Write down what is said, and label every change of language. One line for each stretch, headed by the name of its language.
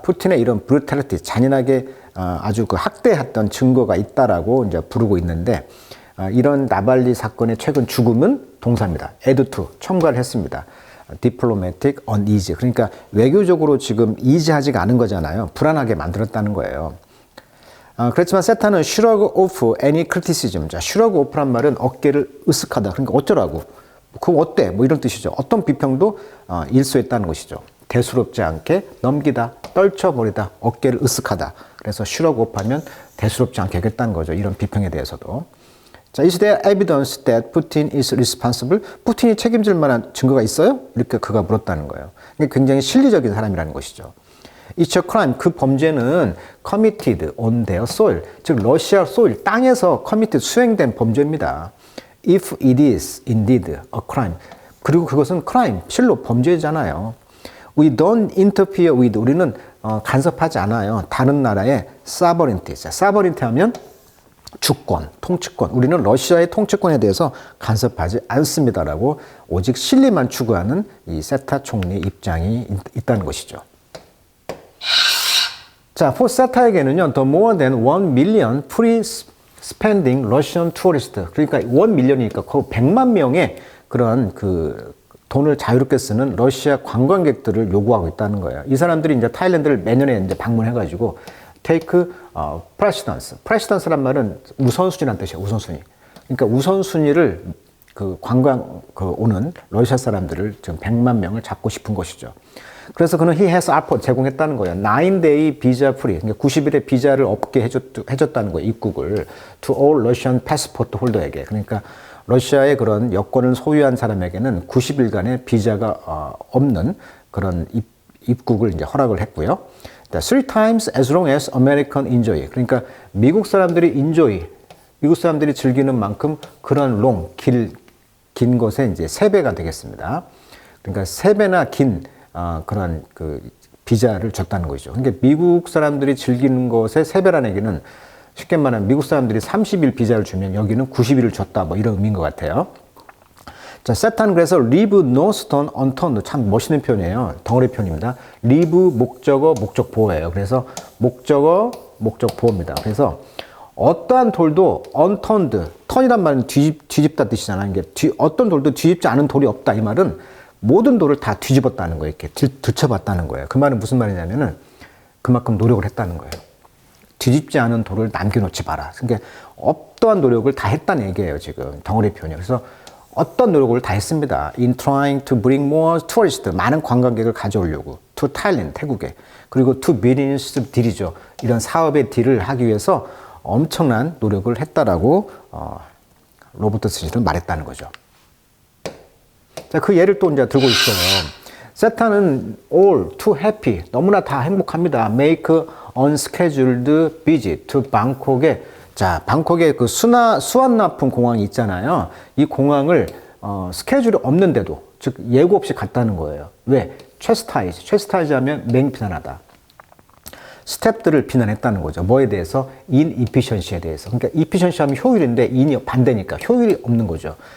Korean: 푸틴의 이런 브루탈리티, 잔인하게 아주 그 학대했던 증거가 있다라고 이제 부르고 있는데 이런 나발리 사건의 최근 죽음은 동사입니다.
English: add to,
Korean: 첨가를 했습니다.
English: diplomatic uneasy.
Korean: 그러니까 외교적으로 지금 이지하지가 않은 거잖아요. 불안하게 만들었다는 거예요. 그렇지만 세타는
English: shrug off any criticism.
Korean: 자,
English: shrug off
Korean: 란 말은 어깨를 으쓱하다. 그러니까 어쩌라고. 그거 어때? 뭐 이런 뜻이죠. 어떤 비평도 일소했다는 것이죠. 대수롭지 않게 넘기다, 떨쳐버리다, 어깨를 으쓱하다. 그래서
English: shrug off
Korean: 하면 대수롭지 않게 하겠다는 거죠. 이런 비평에 대해서도.
English: 자, is there evidence that Putin is responsible?
Korean: 푸틴이 책임질 만한 증거가 있어요? 이렇게 그가 물었다는 거예요. 굉장히 실리적인 사람이라는 것이죠.
English: It's a crime.
Korean: 그 범죄는
English: committed on their soil.
Korean: 즉, 러시아 soil, 땅에서 committed, 수행된 범죄입니다.
English: If it is indeed a crime.
Korean: 그리고 그것은 crime, 실로 범죄잖아요.
English: We don't interfere with.
Korean: 우리는 간섭하지 않아요. 다른 나라의 sovereignty. sovereignty 하면 주권, 통치권. 우리는 러시아의 통치권에 대해서 간섭하지 않습니다라고 오직 실리만 추구하는 이 세타 총리의 입장이 있다는 것이죠. 자,
English: for
Korean: 세타에게는요,
English: the more than 1 million free spending Russian tourist.
Korean: 그러니까 1 million이니까 거의 100만 명의 그런 그 돈을 자유롭게 쓰는 러시아 관광객들을 요구하고 있다는 거예요. 이 사람들이 이제 타일랜드를 매년에 이제 방문해가지고
English: take precedence.
Korean: precedence란 말은 우선순위란 뜻이에요. 우선순위. 그러니까 우선순위를 그 관광 오는 러시아 사람들을 지금 100만 명을 잡고 싶은 것이죠. 그래서 그는
English: he has offered
Korean: 제공했다는 거예요.
English: 9-day visa free.
Korean: 그러니까 90일의 비자를 없게 해줬다는 거예요. 입국을
English: to all Russian passport holder에게.
Korean: 그러니까 러시아의 그런 여권을 소유한 사람에게는 90일간의 비자가 없는 그런 입국을 이제 허락을 했고요.
English: 3 times as long as American enjoy.
Korean: 그러니까 미국 사람들이 enjoy, 미국 사람들이 즐기는 만큼 그런 long, 긴 것에 이제 3배가 되겠습니다. 그러니까 3배나 긴 그런 그 비자를 줬다는 거죠. 그러니까 미국 사람들이 즐기는 것의 3배라는 얘기는 쉽게 말하면 미국 사람들이 30일 비자를 주면 여기는 90일을 줬다 뭐 이런 의미인 것 같아요. 자, 세타는 그래서
English: leave no stone unturned.
Korean: 참 멋있는 표현이에요. 덩어리 표현입니다. leave 목적어 목적 보호예요. 그래서 목적어 목적 보호입니다. 그래서 어떠한 돌도 unturned, turn이란 말은 뒤집다 뜻이잖아요. 이게 어떤 돌도 뒤집지 않은 돌이 없다. 이 말은 모든 돌을 다 뒤집었다는 거예요. 이렇게 들춰봤다는 거예요. 그 말은 무슨 말이냐면은 그만큼 노력을 했다는 거예요. 뒤집지 않은 돌을 남겨놓지 마라. 그러니까 어떠한 노력을 다 했다는 얘기예요. 지금 덩어리 표현이요. 그래서 어떤 노력을 다 했습니다.
English: In trying to bring more tourists,
Korean: 많은 관광객을 가져오려고.
English: To Thailand,
Korean: 태국에. 그리고
English: to business deal이죠.
Korean: 이런 사업의 딜을 하기 위해서 엄청난 노력을 했다라고 로버트 스니는 말했다는 거죠. 자, 그 예를 또 이제 들고 있어요. 세타는
English: all too happy,
Korean: 너무나 다 행복합니다.
English: Make unscheduled visit to Bangkok에.
Korean: 자, 방콕에 그 수완나품 공항이 있잖아요. 이 공항을 스케줄이 없는데도, 즉 예고 없이 갔다는 거예요. 왜? 체스타이즈 하면 맹비난하다. 스텝들을 비난했다는 거죠. 뭐에 대해서? inefficiency에 대해서. 그러니까 efficiency 하면 효율인데 in이 반대니까 효율이 없는 거죠.